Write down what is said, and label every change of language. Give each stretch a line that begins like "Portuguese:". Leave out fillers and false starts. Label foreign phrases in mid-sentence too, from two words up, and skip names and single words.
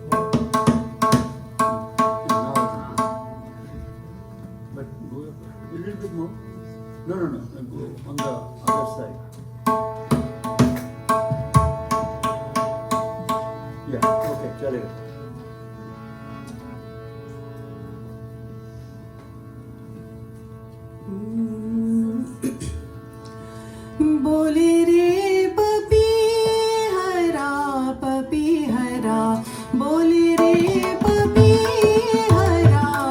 English: But go up a little bit more. No. Go on the other side. Yeah, okay, chalega.
Hindi: बोले रे पपी हरा बोले रे पपी हरा